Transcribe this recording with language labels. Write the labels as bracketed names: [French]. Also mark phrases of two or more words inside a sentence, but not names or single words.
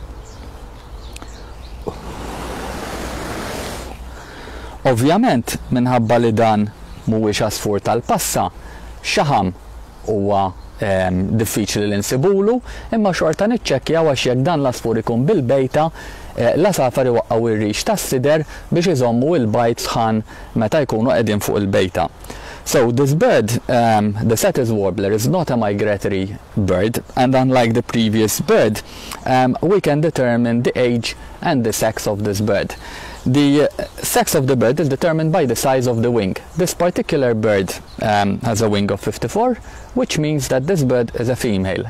[Maltese] Ovvjament minħabba li dan mhuwiex asfur tal-passa, xaħam huwa diffiċli li nsibulu, imma xorta niċċekkjaw għax jekk dan l-asfur ikun bil-bejta, l-asafar iwaqqgħu ir-rix tas-sider biex iżommu l-bajt sħan meta jkunu qegħdin fuq il-bejta. [English] So this bird, the Satis warbler, is not a migratory bird, and unlike the previous bird, we can determine the age and the sex of this bird. The sex of the bird is determined by the size of the wing. This particular bird has a wing of 54, which means that this bird is a female.